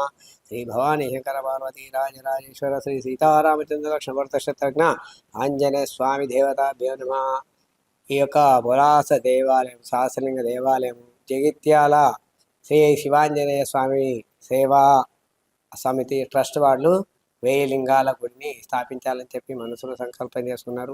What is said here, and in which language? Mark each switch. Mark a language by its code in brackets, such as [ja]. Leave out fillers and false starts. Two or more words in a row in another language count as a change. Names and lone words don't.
[sa] श्री भवानी शंकर पार्वती राजराजेश्वर श्री सीतारामचंद्र लक्ष्मण शत्रुघ्न ఆంజనేయ స్వామి దేవతాభ్యో నమః। [te] ఈ యొక్క పురాస దేవాలయం సహస్రలింగ దేవాలయం జగిత్యాల శ్రీ శివాంజనేయ స్వామి సేవా సమితి ట్రస్ట్ వాళ్ళు 1000 లింగాల గుడిని స్థాపించాలని చెప్పి మనసులో సంకల్పం చేసుకున్నారు.